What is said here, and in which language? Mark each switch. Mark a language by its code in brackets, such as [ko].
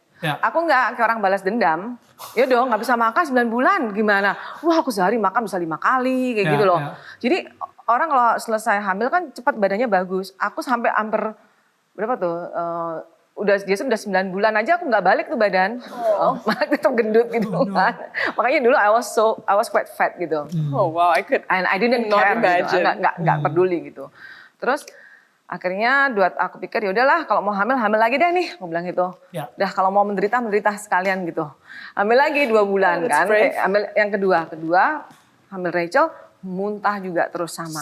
[id] Aku nggak kayak orang balas dendam. Ya dong, nggak bisa makan 9 bulan gimana? Wah aku sehari makan bisa 5 kali kayak gitu loh. Jadi orang kalau selesai hamil kan cepat badannya bagus. Aku sampai hampir berapa tuh? Udah 9 bulan aja aku nggak balik tuh badan. Malah tetap gendut gitu kan. Makanya dulu [en] I was quite fat [id] gitu. [en] Oh wow, And I didn't not care imagine. [id] Gitu. Nggak peduli gitu. Terus akhirnya aku pikir ya udahlah kalau mau hamil lagi deh nih, aku bilang gitu. Udah kalau mau menderita sekalian gitu. Hamil lagi 2 bulan kan. Hamil yang kedua hamil Rachel muntah juga terus sama.